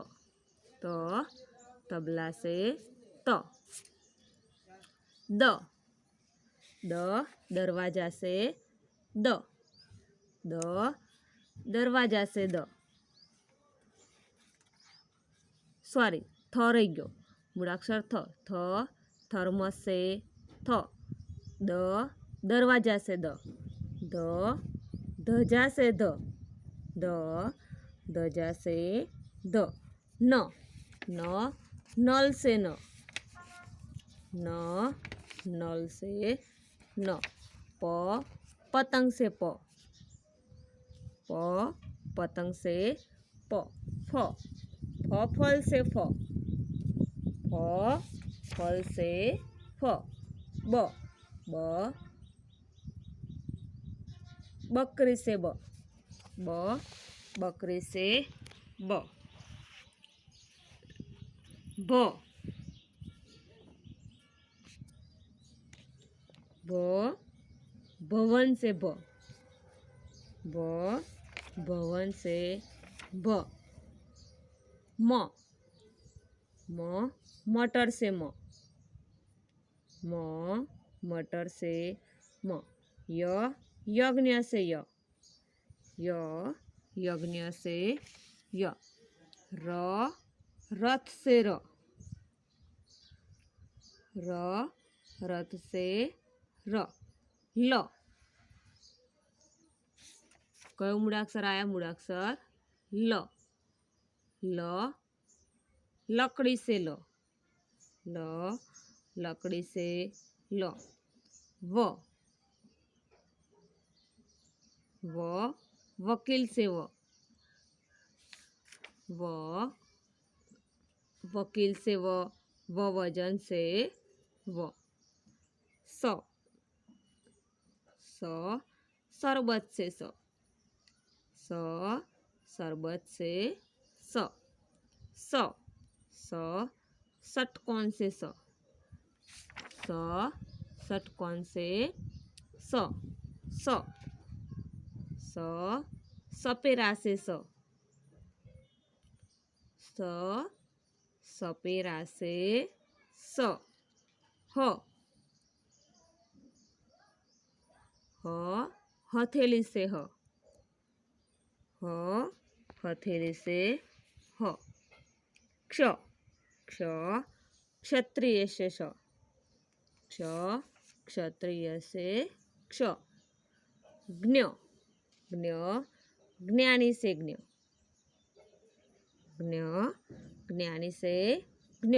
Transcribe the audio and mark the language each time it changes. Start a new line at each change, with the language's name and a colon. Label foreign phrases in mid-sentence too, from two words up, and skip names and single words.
Hindi: त तबला से त। द द दरवाजा से द। द दरवाजा से द।
Gujarati: સોરી થ રહી ગયો મૂળાક્ષર થ।
Hindi: थ थर्मस से थ। द दरवाजा से द। ध ध्वजा से ध। द ध्वजा से द। न न नल से न। न नल से न। प पतंग से प। प पतंग से प। फ फल से फ। फ फल से फ। ब ब बकरी से ब। ब बकरी से ब। भ भ भवन से भ। भ भवन से भ। म म मटर से म। म मटर से म। य यज्ञ से य। य यज्ञ से य। र रथ से र। र रथ से र।
Gujarati: લ કયો મૂળાક્ષર આયા?
Hindi: मूळाक्षर ल। ल लकड़ी से ल। ल लकड़ी से ल। व व वकील से व। व वकील से व। व वजन से व। स स शरबत से स। स शरबत से स। स स षटकोण से स। स षटकोण से स। स स सपेरा से स। स सपेरा से स। ह ह हथेली से ह। ह हथेली से ह। क्ष क्ष क्षत्रिय से श। क्ष क्षत्रिय से क्ष। ज्ञ ज्ञ ज्ञानी से ज्ञ। ज्ञ ज्ञानी से ज्ञ।